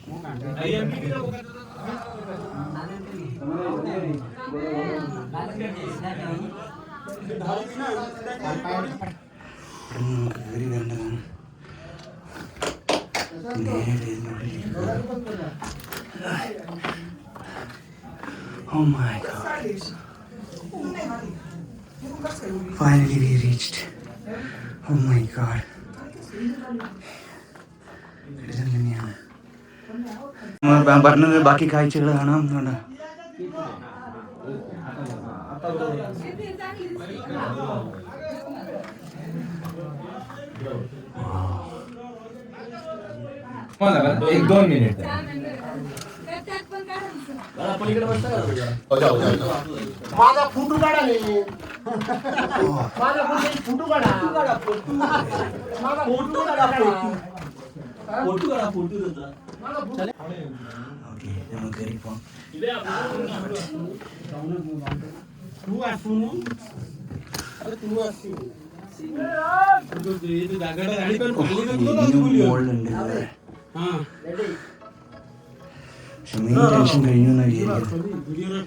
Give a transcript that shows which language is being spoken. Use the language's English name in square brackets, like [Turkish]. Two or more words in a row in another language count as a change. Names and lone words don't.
[Malayalam] കയറി വരേണ്ടതാണ്. [English] നേരെ Oh my God. Finally we reached. Oh my God. [Malayalam] പറഞ്ഞത് ബാക്കി കാഴ്ചകൾ കാണാം. കണ്ടോ [Marathi] एक 2 मिनिट माझा फोटो काढा रे. माझा फोटो काढा. माझा फोटो काढा. फोटो काढा. फोटो देता. [Malayalam] ഓക്കെ നമുക്ക് കയറി പോവാം. [Marathi] तू असू अरे तू असू [Malayalam] മുകളിലുണ്ട്. പക്ഷെ [English] main tension [Malayalam] കഴിഞ്ഞു എന്നാ വിചാരിക്കുന്നത്.